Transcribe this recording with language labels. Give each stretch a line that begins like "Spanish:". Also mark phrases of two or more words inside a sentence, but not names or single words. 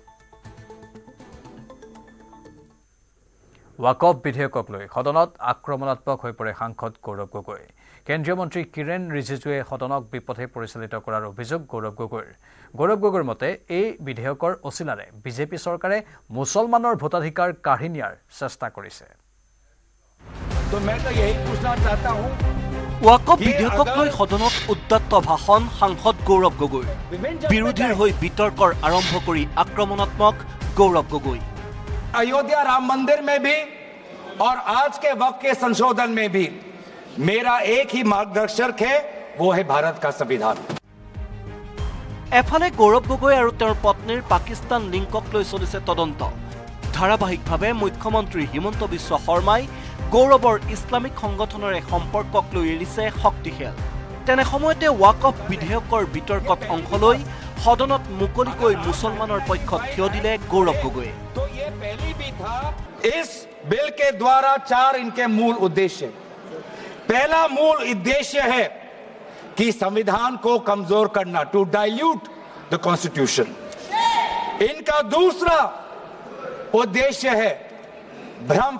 Assamese: ওয়াকফ বিধেয়কক লৈ সদনত আক্ৰমণাত্মক হৈ পৰে সাংসদ গৌৰৱ গগৈ কেন্দ্ৰীয় মন্ত্ৰী কিৰেণ ৰিজিজুৱে সদনক বিপথে পৰিচালিত কৰাৰ অভিযোগ গৌৰৱ গগৈৰ মতে এই বিধেয়কৰ অচিলাৰে বিজেপি চৰকাৰে মুছলমানৰ ভোটাধিকাৰ কাঢ়ি নিয়াৰ চেষ্টা কৰিছে
Hindi: तो मैं तो यही पूछना चाहता हूं
Assamese: ওয়াকফ বিধেয়কক লৈ সদনত উদ্যত্ত ভাষণ সাংসদ গৌৰৱ গগৈ বিৰোধীৰ হৈ বিতৰ্কৰ আৰম্ভ কৰি আক্ৰমণাত্মক গৌৰৱ গগৈ
Hindi: अयोध्या राम मंदिर में भी और आज के वक्त के संशोधन में भी मेरा एक ही मार्गदर्शक है वो है भारत का संविधान
Assamese: এফালে গৌৰৱ গগৈ আৰু তেওঁৰ পত্নীৰ পাকিস্তান লিংকক লৈ চলিছে তদন্ত ধাৰাবাহিকভাৱে মুখ্যমন্ত্ৰী হিমন্ত বিশ্ব শৰ্মাই গৌৰৱৰ ইছলামিক সংগঠনৰে সম্পৰ্কক লৈ এৰিছে শক্তিশাল তেনে সময়তে ওয়াকফ বিধেয়কৰ বিতৰ্কত অংশ লৈ সদনত মুকলিকৈ মুছলমানৰ পক্ষত থিয় দিলে গৌৰৱ গগৈ
Hindi: तो ये पहली भी था इस बिल के द्वारा 4 इनके मूल उद्देश्य पहला मूल उद्देश्य है कि संविधान को कमजोर करना
English: to dilute the constitution
Hindi: इनका दूसरा उद्देश्य है भ्रम